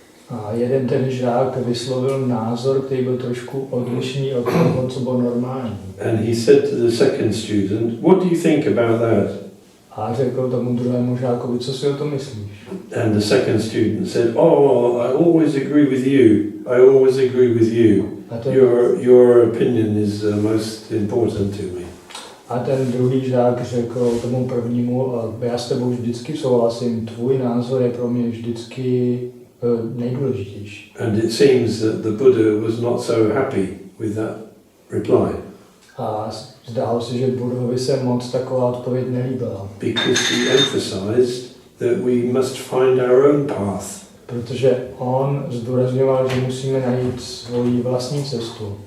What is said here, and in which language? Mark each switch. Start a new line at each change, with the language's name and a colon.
Czech: A jeden ten žák vyslovil názor, který byl trošku odlišný od toho, co bylo normální.
English: And he said to the second student, "What do you think about that?"
Czech: A řekl tomu druhému žákovi, co si o tom myslíš?
English: And the second student said, "Oh, I always agree with you. I always agree with you. Your opinion is most important to me."
Czech: A ten druhý žák řekl tomu prvnímu, já s tebou vždycky souhlasím, tvůj názor je pro mě vždycky nejdůležitější.
English: And it seems that the Buddha was not so happy with that reply.
Czech: A zdálo se, že Buddhovi se moc taková odpověď nelíbila.
English: Because he emphasized that we must find our own path.
Czech: Protože on zdůrazňoval, že musíme najít svoji vlastní cestu.